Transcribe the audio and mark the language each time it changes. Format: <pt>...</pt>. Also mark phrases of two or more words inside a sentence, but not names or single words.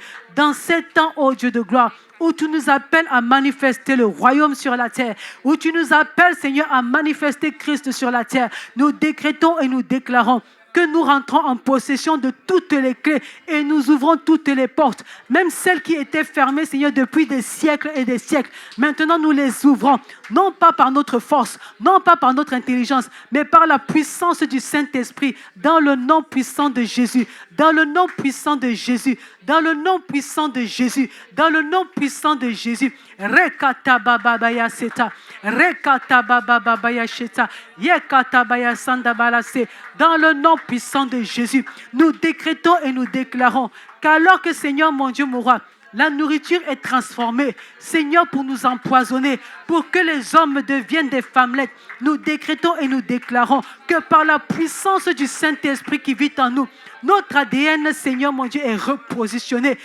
<fr>Dans ces temps, ô Dieu de gloire, où tu nous appelles à manifester le royaume sur la terre, où tu nous appelles, Seigneur, à manifester Christ sur la terre, nous décrétons et nous déclarons que nous rentrons en possession de toutes les clés et nous ouvrons toutes les portes, même celles qui étaient fermées, Seigneur, depuis des siècles et des siècles. Maintenant, nous les ouvrons, non pas par notre force, non pas par notre intelligence, mais par la puissance du Saint-Esprit, dans le nom puissant de Jésus, dans le nom puissant de Jésus, dans le nom puissant de Jésus, dans le nom puissant de Jésus. Rekata bababaya seta, rekata bababaya sheta, yekata baya sanda balase. Dans le nom puissant de Jésus, nous décrétons et nous déclarons qu'alors que, Seigneur, mon Dieu, mon roi, la nourriture est transformée, Seigneur, pour nous empoisonner, pour que les hommes deviennent des femmelettes. Nous décrétons et nous déclarons que par la puissance du Saint-Esprit qui vit en nous, notre ADN, Seigneur, mon Dieu, est repositionné.</fr>